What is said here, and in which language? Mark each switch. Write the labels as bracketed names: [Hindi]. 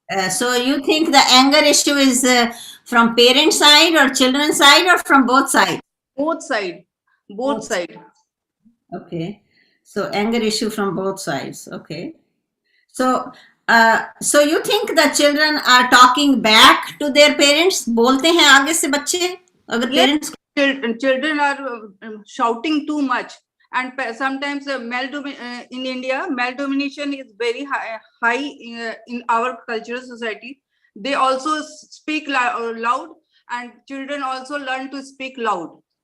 [English] So you think the anger issue is from parent side or children side, or from both sides? Both side. Both side. Okay. So anger issue from both sides. Okay. So so you think the children are talking back to their parents? [Hindi] बोलते हैं आगे से बच्चे अगर parents? [English] Children are shouting too much, and sometimes in India male domination is very high in our cultural society. They also speak loud, and children also learn to speak loud.